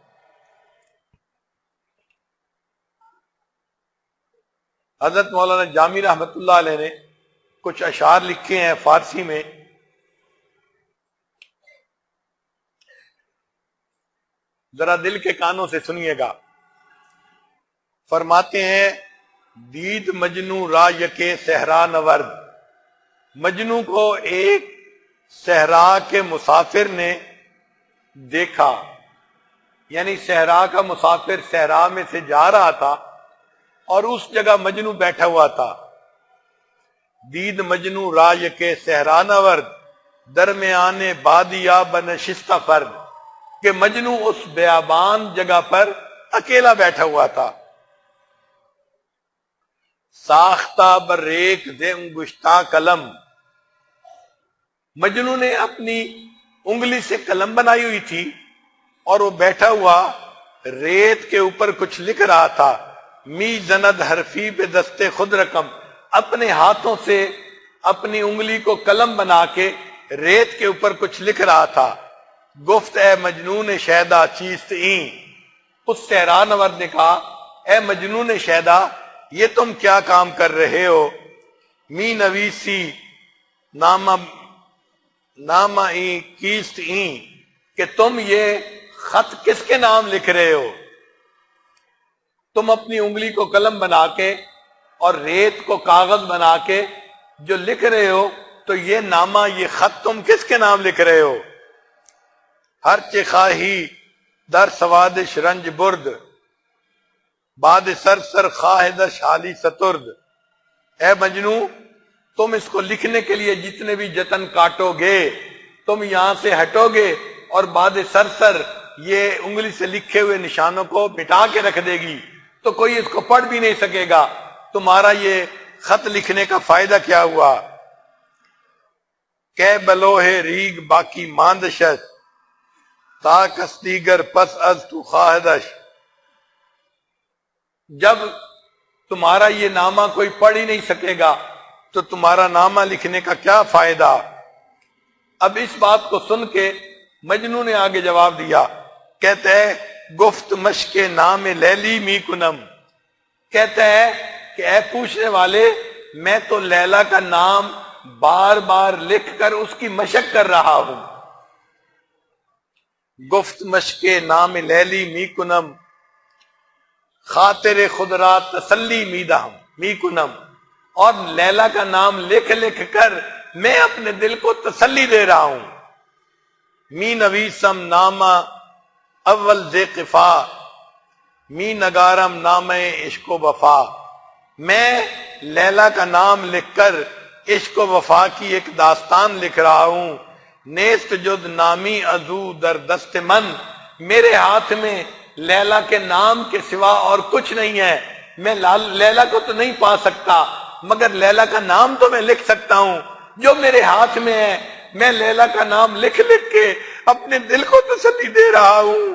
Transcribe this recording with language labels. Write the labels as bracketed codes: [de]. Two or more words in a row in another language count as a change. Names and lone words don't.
[ur] حضرت مولانا جامی رحمت اللہ علیہ نے کچھ اشعار لکھے ہیں فارسی میں، ذرا دل کے کانوں سے سنیے گا۔ فرماتے ہیں [fa] دید مجنو را یکے صحرا نورد، [ur] مجنو کو ایک صحرا کے مسافر نے دیکھا، یعنی صحرا کا مسافر صحرا میں سے جا رہا تھا اور اس جگہ مجنو بیٹھا ہوا تھا۔ [fa] دید مجنو رای کے صحرا نورد، درمیان بادیا بنشستہ فرد، [ur] کہ مجنو اس بیابان جگہ پر اکیلا بیٹھا ہوا تھا۔ [fa] ساختہ بریک دے انگشتہ قلم. [ur] مجنوں نے اپنی انگلی سے قلم بنائی ہوئی تھی اور وہ بیٹھا ہوا ریت کے اوپر کچھ لکھ رہا تھا. [fa] می زند حرفی پہ دستے خود رقم. [ur] اپنے ہاتھوں سے اپنی انگلی کو قلم بنا کے ریت کے اوپر کچھ لکھ رہا تھا. [fa] گفت اے مجنون شیدا چیست این. [ur] اس صحرا نورد نے کہا اے مجنون شیدا یہ تم کیا کام کر رہے ہو. [fa] می نویسی نامہ این کیست این [ur] کہ تم یہ خط کس کے نام لکھ رہے ہو. تم اپنی انگلی کو قلم بنا کے اور ریت کو کاغذ بنا کے جو لکھ رہے ہو تو یہ نامہ یہ خط تم کس کے نام لکھ رہے ہو. [fa] ہر چخواہی در سوادش رنج برد باد سر سر خواہدش حالی سترد. [ur] اے مجنو تم اس کو لکھنے کے لیے جتنے بھی جتن کاٹو گے تم یہاں سے ہٹو گے اور باد سر سر یہ انگلی سے لکھے ہوئے نشانوں کو مٹا کے رکھ دے گی تو کوئی اس کو پڑھ بھی نہیں سکے گا. تمہارا یہ خط لکھنے کا فائدہ کیا ہوا. [fa] کہ بلوہ ریگ باقی ماندشت تا کس دیگر پس از تو خواہدش. [ur] جب تمہارا یہ نامہ کوئی پڑھ ہی نہیں سکے گا تو تمہارا نامہ لکھنے کا کیا فائدہ. اب اس بات کو سن کے مجنوں نے آگے جواب دیا. کہتا ہے [fa] گفت مشق نام لیلی می کنم. [ur] کہتا ہے کہ اے پوچھنے والے میں تو لیلا کا نام بار بار لکھ کر اس کی مشق کر رہا ہوں. [fa] گفت مشق نام لیلی می کنم خاطر خود را تسلی می کنم. [ur] اور لیلا کا نام لکھ لکھ کر میں اپنے دل کو تسلی دے رہا ہوں. [fa] می نویسم نامہ اول ز قفا می نگارم نام عشق و وفا. [ur] میں لیلا کا نام لکھ کر عشق و وفا کی ایک داستان لکھ رہا ہوں. [fa] نیست جد نامی ازو در دست من. [ur] میرے ہاتھ میں لیلا کے نام کے سوا اور کچھ نہیں ہے. میں لیلا کو تو نہیں پا سکتا مگر لیلا کا نام تو میں لکھ سکتا ہوں جو میرے ہاتھ میں ہے. میں لیلا کا نام لکھ لکھ کے اپنے دل کو تسلی دے رہا ہوں.